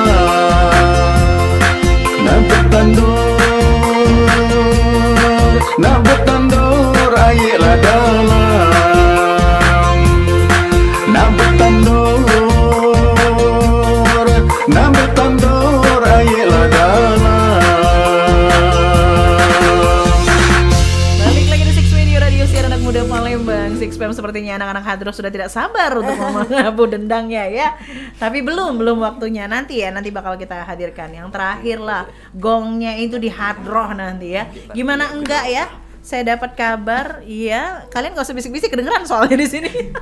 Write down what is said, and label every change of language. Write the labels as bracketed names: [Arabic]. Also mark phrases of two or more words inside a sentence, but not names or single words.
[Musi] Nak bertandur ayelah dalam. Nak bertandur ayelah dalam. [Indonesian] Balik lagi di Six Radio, radio siaran anak muda Palembang. Six PM sepertinya anak-anak Hadro sudah tidak sabar untuk mengabu dendangnya ya. Tapi belum waktunya, nanti bakal kita hadirkan yang terakhir lah. Gongnya itu di Hadro nanti ya. Gimana enggak ya? Saya dapat kabar, iya, kalian gak usah bisik-bisik kedengeran soalnya di sini.